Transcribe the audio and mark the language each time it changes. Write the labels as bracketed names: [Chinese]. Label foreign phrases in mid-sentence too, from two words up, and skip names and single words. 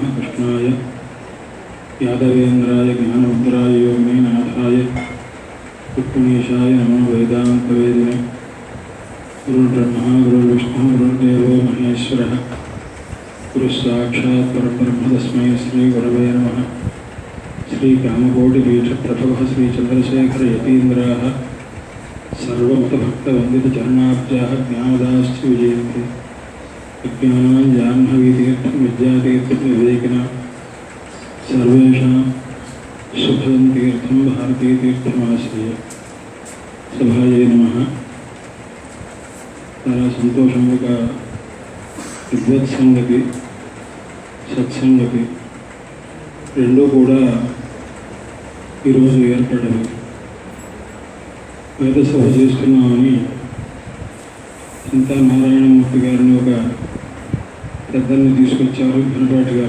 [Sanskrit] కృష్ణాయ యాదవేంద్రాయ జ్ఞానముద్రాయ యోగినాథాయ రుక్మిణీశాయ నమో వేదాంతవేదినే. గురుర్బ్రహ్మ గురుర్విష్ణు గురుర్దేవో మహేశ్వరः గురుస్సాక్షాత్ పరబ్రహ్మ తస్మై శ్రీ గురవే నమః. శ్రీకామకోటిపీఠప్రభవः శ్రీచంద్రశేఖరయతీంద్రాः सर्वमतभक्तवन्दितचरणाब्जाः ज्ञानदाश्च विजयन्ति. विज्ञानां जाह्नवीतीर्थं विद्यातीर्थं विवेकिना सर्वेषां सुखदं तीर्थं भारतीतीर्थमाश्रय. सभायै नमः. [Telugu] చాలా సంతోషం. ఒక విద్వత్సంగతి, సత్సంగతి రెండూ కూడా ఈరోజు ఏర్పడవు. వేదసభ చేస్తున్నామని చింతా నారాయణమూర్తి గారిని ఒక పెద్దల్ని తీసుకొచ్చారు, ఘనపాటి గారు.